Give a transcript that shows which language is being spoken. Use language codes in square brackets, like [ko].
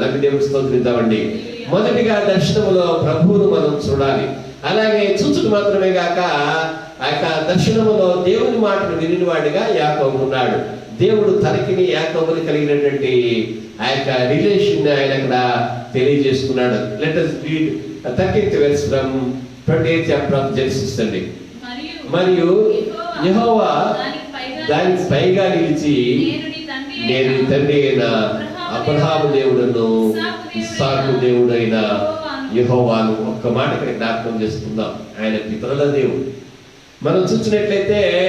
[te] నాకు దేవుని స్తోత్రిద్దామండి. మొదటిగా దర్శనములో ప్రభువును మనం చూడాలి. అలాగే చూచుడు మాత్రమే కాక ఆ యొక్క దర్శనములో దేవుని మాటను వినినవాడిగా యాకోబు ఉన్నాడు. దేవుడు తనకిని యాకోబుని కలిగినటువంటి ఆ యొక్క రిలేషన్ ఆయన అక్కడ తెలియజేస్తున్నాడు. [en] Let us read 13th verse from 28th chapter of Genesis అండి. [te] మరియు యెహోవా దానికి పైగా నిలిచి, నేను నీ తండ్రి అయిన అబ్రహాము దేవుడను, ఇస్సాకు దేవుడైన యెహోవాను. ఒక్క మాట ఇక్కడ జ్ఞాపకం చేసుకుందాం. ఆయన పితరుల దేవుడు. మనం చూసినట్లయితే